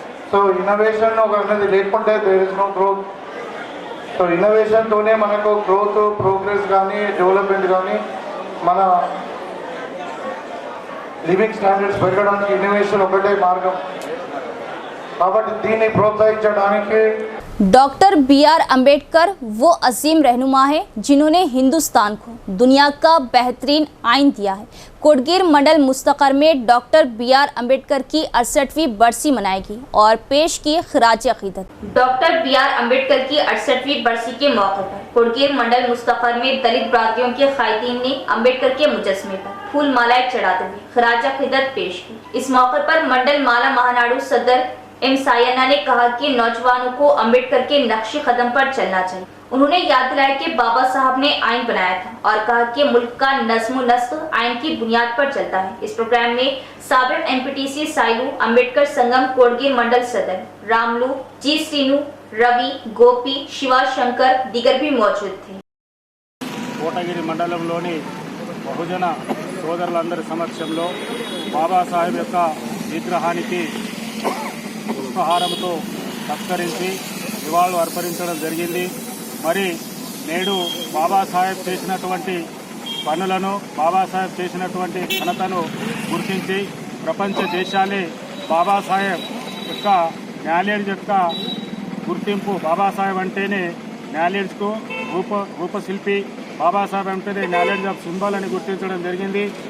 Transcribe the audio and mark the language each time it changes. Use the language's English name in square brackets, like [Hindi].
[Telugu] So innovation అనేది లేకుంటే [English] There is no growth. [Telugu] So ఇన్నోవేషన్తోనే మనకు గ్రోత్, ప్రోగ్రెస్ కానీ, డెవలప్మెంట్ కానీ, మన లివింగ్ స్టాండర్డ్స్ పెరగడానికి ఇన్నోవేషన్ ఒకటే మార్గం. కాబట్టి దీన్ని ప్రోత్సహించడానికి [Hindi] डॉक्टर बी.आर. अम्बेडकर वो अजीम रहनुमा है जिन्होंने हिंदुस्तान को दुनिया का बेहतरीन आइन दिया है। कोटगीर मंडल मुस्तकर में डॉक्टर बी.आर. अम्बेडकर की 68वीं बरसी मनाएगी और पेश की खिराज अकीदत। Doctor B R. अम्बेडकर की 68वीं बरसी के मौके पर कोटगीर मंडल मुस्तकर में दलित बरादरियों के कायदीन ने अम्बेडकर के मुजस्मे पर फूल मालाएं चढ़ाते हुए खिराज अकीदत पेश की। इस मौके पर मंडल माला महानाडू सदर एम सायन्ना ने कहा कि नौजवानों को अम्बेडकर के नक्शे कदम पर चलना चाहिए। उन्होंने याद दिलाया कि बाबा साहब ने आइन बनाया था और कहा कि मुल्क का नज्म नस्ल आइन की बुनियाद पर चलता है। इस प्रोग्राम में साबिक एमपीटीसी साइलू, अम्बेडकर संगम कोटगीर मंडल सदर रामलू, जी श्रीनु, रवि, गोपी, शिवा शंकर दीगर भी मौजूद थे। [Telugu] కోటగిరి మండలంలోని బహుజన సోదరులందరి సమక్షంలో బాబాసాహెబ్ యొక్క విగ్రహానికి పుష్పహారంతో సత్కరించి నివాళులు అర్పించడం జరిగింది. మరి నేడు బాబాసాహెబ్ చేసినటువంటి పనులను, బాబాసాహెబ్ చేసినటువంటి ఘనతను గుర్తించి ప్రపంచ దేశాలే బాబాసాహెబ్ యొక్క నాలెడ్జ్ యొక్క గుర్తింపు, బాబాసాహెబ్ అంటేనే నాలెడ్జ్కు రూపశిల్పి, బాబాసాహెబ్ అంటేనే [English] knowledge of symbol [Telugu] అని గుర్తించడం జరిగింది.